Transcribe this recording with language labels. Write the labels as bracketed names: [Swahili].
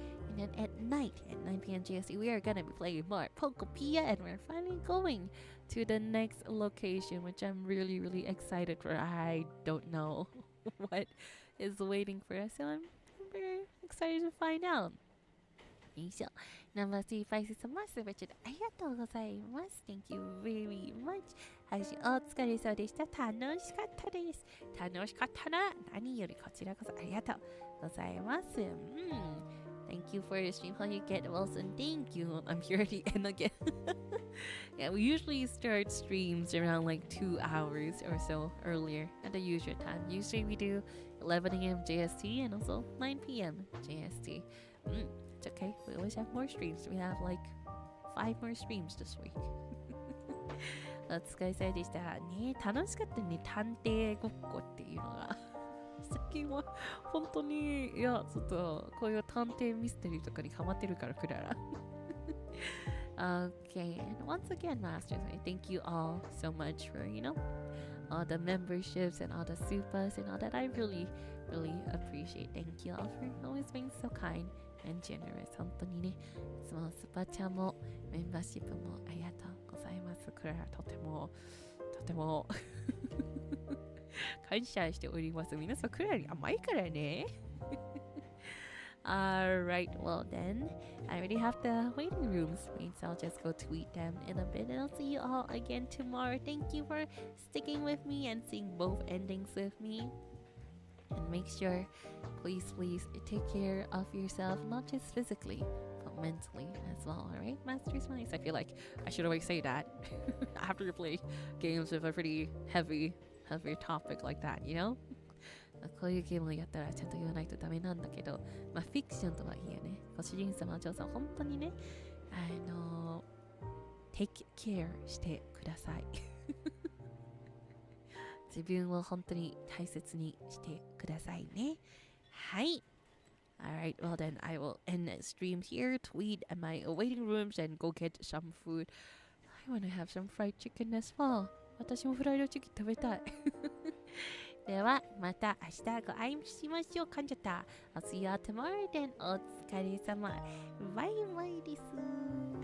[English] And then at night at 9 p.m. JST, we are gonna be playing more Pokopia, and we're finally going to the next location, which I'm really, really excited for. I don't know what is waiting for us, so I'm very excited to find out. [Japanese] よいしょ。 Number 3、パイセン様、すべてありがとうございます。 [English] Thank you very much. [Japanese] 配信お疲れ様でした。楽しかったです。楽しかったな。何よりこちらこそありがとうございます。 [English] Thank you for the stream. How you get, Wilson? Thank you. I'm here at the end again. Yeah, we usually start streams around like 2 hours or so earlier at the usual time. Usually we do 11 a.m. JST and also 9 p.m. JST. It's okay. We always have more streams. We have like 5 more streams this week. [Japanese] お疲れ様でした。ね、楽しかったね。探偵ごっこっていうのが。最近は本当に、いや、ちょっとこういう探偵ミステリーとかにハマってるから、クララ。 [English] Okay, and once again, Masters, I thank you all so much for, all the memberships and all the supas and all that. I really, really appreciate. Thank you all for always being so kind and generous. [Japanese] 本当にね、いつもスパチャもメンバーシップもありがとうございます。クララとても感謝しております。皆さんクララに甘いからね。 [English] Alright, well then, I already have the waiting rooms made, so I'll just go tweet them in a bit, and I'll see you all again tomorrow. Thank you for sticking with me and seeing both endings with me. And make sure, please, take care of yourself, not just physically, but mentally as well, alright, Masters Minds? I feel like I should always say that after you play games with a pretty heavy topic like that, you know? [Japanese] こういうゲームをやったらちゃんと言わないとダメなんだけど、まあフィクションとはいえね、ご主人様、お嬢さん、本当にね、 [English] take care [Japanese] してください。自分を本当に大切にしてくださいね。はい。 [English] Alright, well then I will end the stream here, tweet at my waiting rooms and go get some food. I want to have some fried chicken as well. [Japanese] 私もフライドチキン食べたい。ではまた明日ご会いしましょう。噛んじゃった。 [English] I'll see you all tomorrow then. [Japanese] お疲れ様。バイバイです。